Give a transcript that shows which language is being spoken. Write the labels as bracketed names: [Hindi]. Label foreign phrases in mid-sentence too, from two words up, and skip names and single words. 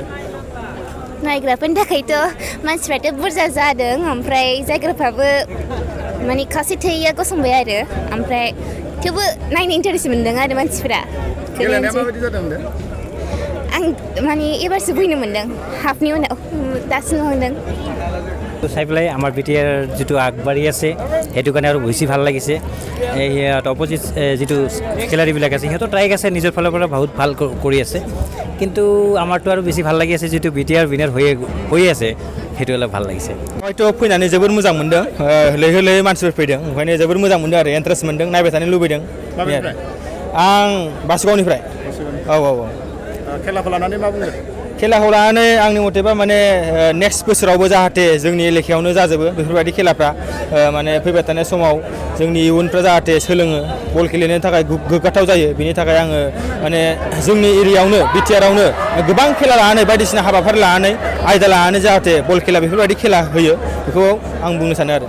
[Bodo] नायग्राफोरनि थाखायथ' मानसिफ्राथ' बुरजा जादों ओमफ्राय जायगाफ्राबो माने खावसे थैया गसंबाय आरो ओमफ्राय थेवबो नायनो इन्टारेस्ट मोनदों आरो मानसिफ्रा गेलेनाया माबायदि जादों होनदों आं माने एबारसो बुंनो मोनदों हाफनि उनाव दासिम मोनदों [Assamese] চাই পেলাই আমাৰ বিটিআৰ যিটো আগবাঢ়ি আছে সেইটো কাৰণে আৰু বেছি ভাল লাগিছে সিহঁত অপজিট যিটো খেলাড়ীবিলাক আছে সিহঁতৰ ট্ৰাইক আছে নিজৰ ফালৰ পৰা বহুত ভাল কৰি আছে কিন্তু আমাৰতো আৰু বেছি ভাল লাগি আছে যিটো বিটিআৰ উইনাৰ হৈ আছে সেইটো অলপ ভাল লাগিছে [Bodo] হয়তো फैनानै जोबोर मोजां मोनदों लैहोर लैहोर मानसिफोर फैदों ओंखायनो जोबोर मोजां मोनदों आरो इन्टारेस्ट मोनदों नायबाय थानो लुबैदों आं बासुगावनिफ्राय औ खेलाखौ लानानै मा बुंदों खेलाखौ लानानै आंनि मथेबा माने नेक्स्ट बोसोरावबो जाहाथे जोंनि एलेकायावनो जाजोबो बेफोरबायदि खेलाफ्रा माने फैबाय थानाय समाव जोंनि इयुनफ्रा जाहाथे सोलोङो बल गेलेनो थाखाय गोग्गाथाव जायो बिनि थाखाय आङो माने जोंनि एरियायावनो बिटिआरआवनो गोबां खेला लानानै बायदिसिना हाबाफारि लानानै आयदा लानानै जाहाथे बल खेला बेफोरबायदि खेला होयो बेखौ आं बुंनो सानो आरो